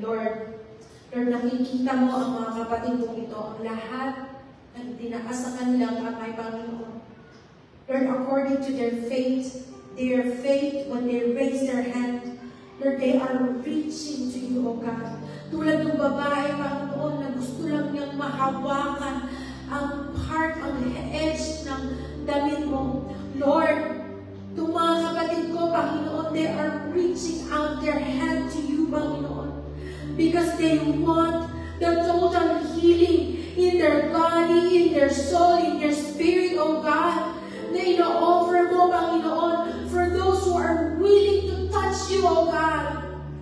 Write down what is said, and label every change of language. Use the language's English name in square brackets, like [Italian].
[Filipino] Lord, nakikita mo ang mga kapatid kong ito, ang lahat ng tinaas sa kanilang kamay, Panginoon. [English] Lord, according to their faith, when they raise their hand, Lord, they are reaching to you, O God. [Filipino] Tulad ng babae, Panginoon, na gusto lang niyang mahawakan ang part, ang edge ng damit mo. [English] Lord, [Filipino] itong mga kapatid ko, [English] Panginoon, they are reaching out their hand to you, Panginoon, because they want the total healing in their body, in their soul, in their spirit, O God, [Filipino] na ino-offer mo, [English] Panginoon, for those who are willing to touch you, O God.